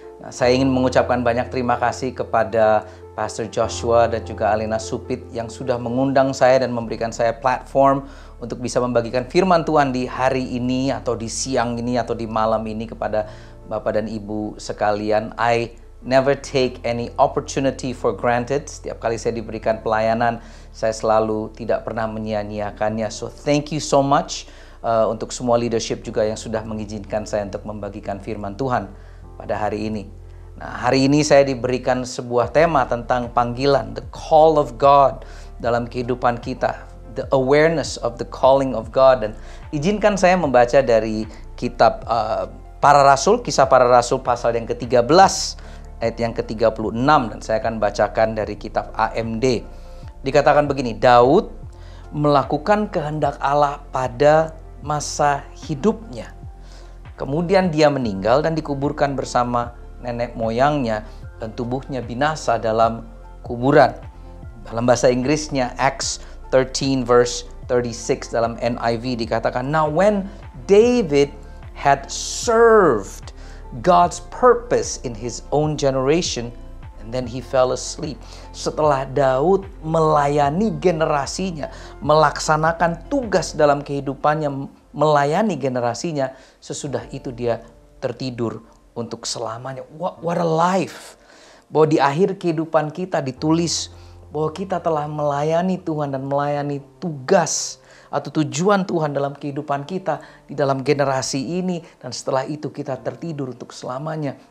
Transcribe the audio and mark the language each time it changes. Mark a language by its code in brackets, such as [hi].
[id] Nah, saya ingin mengucapkan banyak terima kasih kepada Pastor Joshua dan juga Alina Supit yang sudah mengundang saya dan memberikan saya platform untuk bisa membagikan firman Tuhan di hari ini atau di siang ini atau di malam ini kepada Bapak dan Ibu sekalian. [en] I never take any opportunity for granted. [id] Setiap kali saya diberikan pelayanan, saya selalu tidak pernah menyia-nyiakannya. [en] So thank you so much [id] untuk semua leadership juga yang sudah mengizinkan saya untuk membagikan firman Tuhan pada hari ini. Nah, hari ini saya diberikan sebuah tema tentang panggilan, [en] the call of God [id] dalam kehidupan kita, [en] the awareness of the calling of God. [id] Dan izinkan saya membaca dari kitab Para Rasul, Kisah Para Rasul pasal yang ke-13 ayat yang ke-36, dan saya akan bacakan dari kitab AMD. Dikatakan begini, Daud melakukan kehendak Allah pada masa hidupnya. Kemudian dia meninggal dan dikuburkan bersama nenek moyangnya dan tubuhnya binasa dalam kuburan. Dalam bahasa Inggrisnya Acts 13 verse 36 dalam NIV dikatakan, [en] Now when David had served God's purpose in his own generation, and then he fell asleep. [id] Setelah Daud melayani generasinya, melaksanakan tugas dalam kehidupannya, melayani generasinya, sesudah itu dia tertidur untuk selamanya. [en] What a life. [id] Bahwa di akhir kehidupan kita ditulis bahwa kita telah melayani Tuhan dan melayani tugas atau tujuan Tuhan dalam kehidupan kita di dalam generasi ini, dan setelah itu kita tertidur untuk selamanya.